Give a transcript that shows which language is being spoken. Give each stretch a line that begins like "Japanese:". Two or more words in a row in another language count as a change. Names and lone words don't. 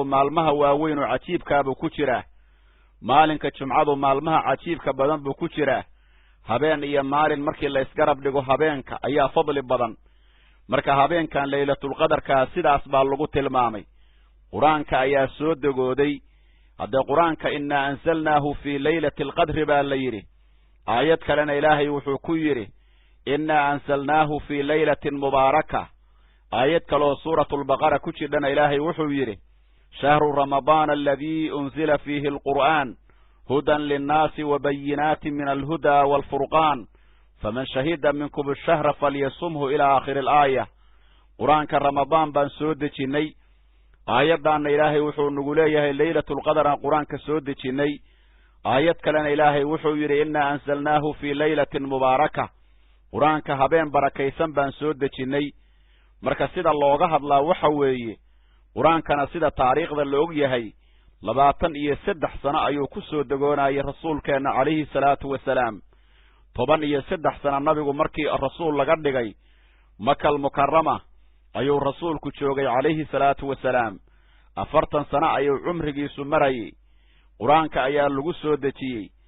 Somali: maalmaha waaweyn oo cajiibkaa buu ku jiraa maalinka jumcadu maalmaha cajiibka badan buu ku jiraa habeen iyo maalin markii la isgarab dhigo habeenka ayaa fadli badan marka habeenkan laylatul qadarka sidaas baa lagu tilmaamay quraanka ayaa soo degooday hadda quraanka
Arabic: إنا أنزلناه في ليلة القدر
Somali: baa la yiri aayad kalena ilaahay wuxuu ku yiri
Arabic: إنا أنزلناه في ليلة مباركة
Somali: aayad kale suuratul baqara ku jirana ilaahay wuxuu yiri
Arabic: شهر رمضان الذي أنزل فيه القرآن هدى للناس وبينات من الهدى والفرقان فمن شهد منكم الشهر فليصمه إلى آخر الآية
Somali: quraanka ramadaan baan soo dejinay aayadan ilaahay wuxuu nagu leeyahay
Arabic: ليلة القدر
Somali: quraanka soo dejinay aayad kalena ilaahay wuxuu yiri
Arabic: إنا أنزلناه في ليلة
Somali: mubarakah quraanka habeen barakaysan baan soo dejinay marka sida looga hadlaa waxa weeye quraankana sida taariikhda la og yahay 23 sano ayuu ku soo dagoonayay rasuulkeena kaleey
Arabic: الصلاة والسلام
Somali: 13 sano nabigu markii rasuul laga dhigay Makal Mukarrama ayuu rasuulku joogay kaleey
Arabic: الصلاة والسلام
Somali: 40 sano ayuu umrigiisu marayay quraanka ayaa lagu soo dejiyay